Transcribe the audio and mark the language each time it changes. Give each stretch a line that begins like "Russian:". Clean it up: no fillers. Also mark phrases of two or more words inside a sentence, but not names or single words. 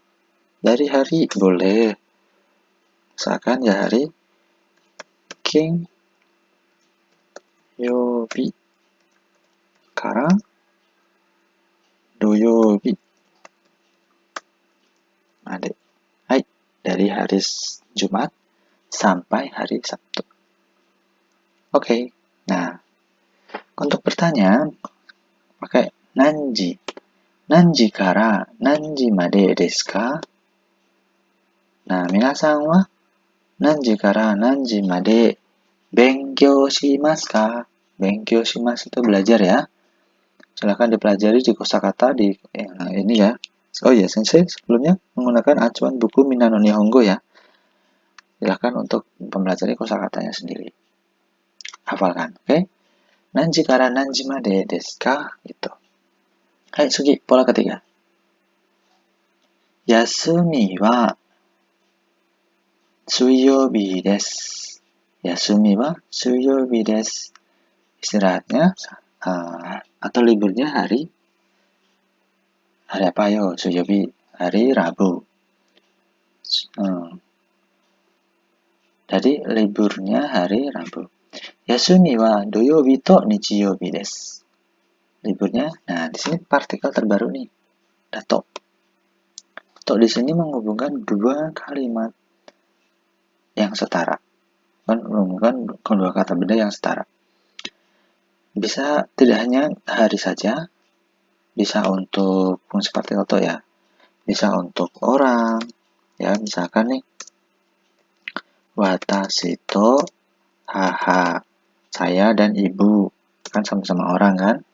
Indonesian: Dari hari boleh. Misalkan ya hari
Japanese: 金曜日から土曜日まで.
Indonesian: Hai, dari hari Jumat sampai hari Sabtu. Oke. Nah, untuk bertanya pakai nanji.
Japanese: 何時から何時までですか? Nah, 皆さんは何時から何時まで勉強しますか? 勉強します
Indonesian: itu belajar ya. Silahkan dipelajari di kosakata di ini ya. Oh ya, sensei sebelumnya menggunakan acuan buku Minano Nihongo ya. Silahkan untuk mempelajari kosakatanya sendiri. Hafalkan, oke?
Japanese: 何時から何時までですか?
Indonesian: Gitu. Hai, Sugi, pola ketiga.
Japanese: 休みは水曜日です. 休みは水曜日です.
Indonesian: Istirahatnya atau liburnya hari apa yo? Suiyobi, hari Rabu. Jadi liburnya hari Rabu.
Japanese: 休みは土曜日と日曜日です.
Indonesian: Liburnya, nah di sini partikel terbaru nih, dato. To di sini menghubungkan dua kalimat yang setara, menghubungkan kedua kata benda yang setara. Bisa tidak hanya hari saja, bisa untuk fungsi partikel to ya, bisa untuk orang, ya misalkan nih,
Japanese: 私と母,
Indonesian: saya dan ibu, kan sama-sama orang kan.